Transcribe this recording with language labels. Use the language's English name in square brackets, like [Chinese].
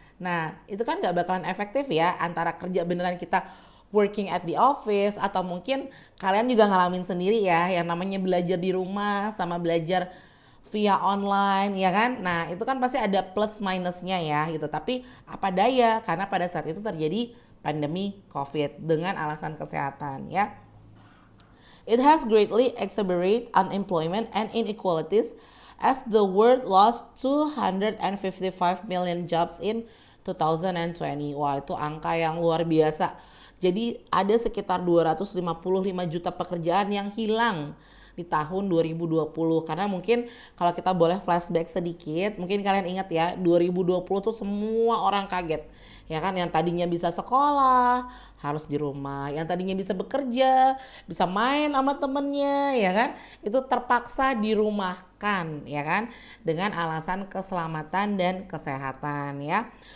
[Indonesian] Nah itu kan nggak bakalan efektif ya, antara kerja beneran kita [English] working at the office [Indonesian] atau mungkin kalian juga ngalamin sendiri ya yang namanya belajar di rumah sama belajar via online ya kan. Nah itu kan pasti ada plus minusnya ya gitu, tapi apa daya karena pada saat itu terjadi pandemi COVID dengan alasan kesehatan ya. [English] It has greatly exacerbated unemployment and inequalities as the world lost 255 million jobs in 2020. [Indonesian] Wah itu angka yang luar biasa. Jadi ada sekitar 255 juta pekerjaan yang hilang di tahun 2020. Karena mungkin kalau kita boleh flashback sedikit, mungkin kalian ingat ya 2020 tuh semua orang kaget. Ya kan, yang tadinya bisa sekolah harus di rumah, yang tadinya bisa bekerja, bisa main sama temennya, ya kan, itu terpaksa dirumahkan, ya kan, dengan alasan keselamatan dan kesehatan, ya.